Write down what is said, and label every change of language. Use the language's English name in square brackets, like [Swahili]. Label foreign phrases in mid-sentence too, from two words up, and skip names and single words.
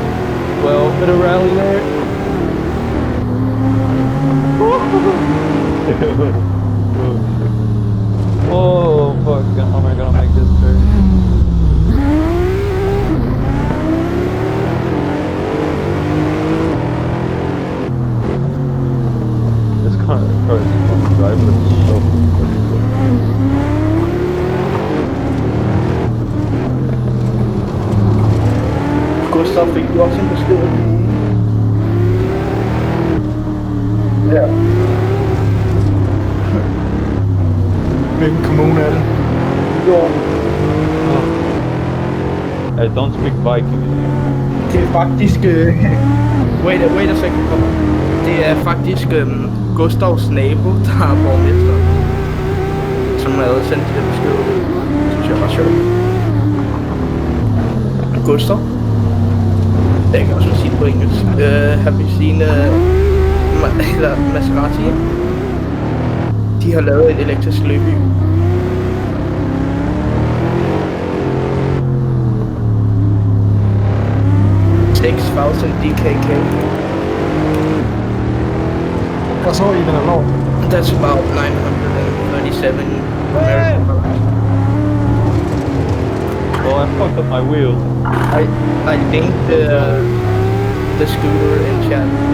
[English] Well, bit of rally there. Oh, fuck. How am I gonna make this turn? This car is fun to drive, but it's so fucking good. [Danish] Gustav, fik du også en besked? Ja. Hvilken kommune er det? Jo. [English] I don't speak Viking. [Danish] Det er faktisk... [English] wait a second, [Danish] kom. Det er faktisk Gustavs nabo, der er borgmester. Som havde sendt det besked. Det synes jeg var sjovt. Gustav? Jeg kan også sige det på engelsk. Har vi seen Maserati? De har lavet et elektrisk løbehjul. DKK. [English] That's not even a lot. That's about 937 American dollars. Well, I fucked up my wheel. I think the scooter in chat.